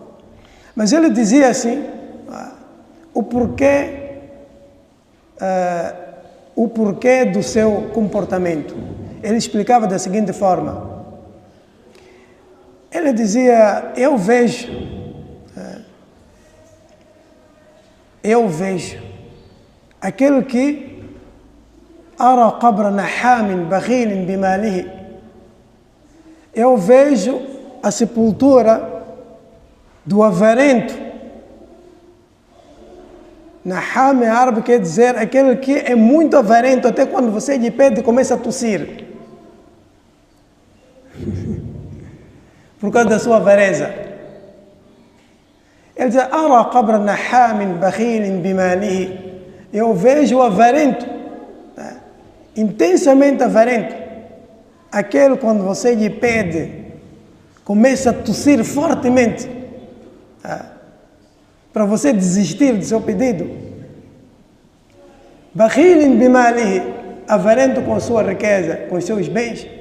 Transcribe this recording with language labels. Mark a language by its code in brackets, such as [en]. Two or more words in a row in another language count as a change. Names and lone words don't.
[pt] Mas ele dizia assim, o porquê do seu comportamento. Ele explicava da seguinte forma. Ele dizia, eu vejo aquele que [ar] أرى قبر نحام بخيل بماله. [pt] Eu vejo a sepultura do avarento. Naham em árabe quer dizer aquele que é muito avarento, até quando você lhe pede começa a tossir. Por causa da sua avareza. Ele diz, [ar] أرى قبر نحام بخيل بماله. [pt] Eu vejo o avarento, intensamente avarento, aquele quando você lhe pede, começa a tossir fortemente, para você desistir do seu pedido. [ar] بخيل بماله, [pt] avarento com sua riqueza, com seus bens.